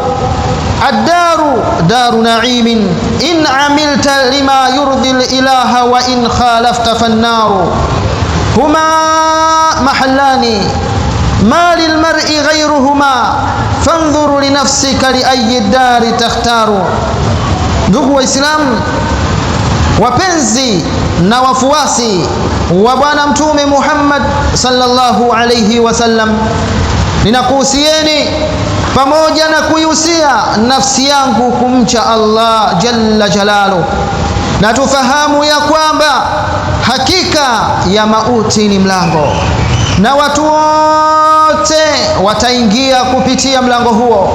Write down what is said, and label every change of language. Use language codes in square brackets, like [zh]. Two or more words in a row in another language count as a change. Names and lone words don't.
[ar] الدار دار نعيم إن عملت لما يرضي الإله وإن خالفت فالنار. هما محلان ما للمرء غيرهما فانظر لنفسك لأي الدار تختار. [sw] Ndugu Waislamu wapenzi na wafuasi wa Bwana Mtume Muhammad [ar] صلى الله عليه وسلم, [sw] ninakuhusieni pamoja na kuihusia nafsi yangu kumcha Allah [ar] جل جلاله, [sw] na tufahamu ya kwamba hakika ya mauti ni mlango, na watu wote wataingia kupitia mlango huo.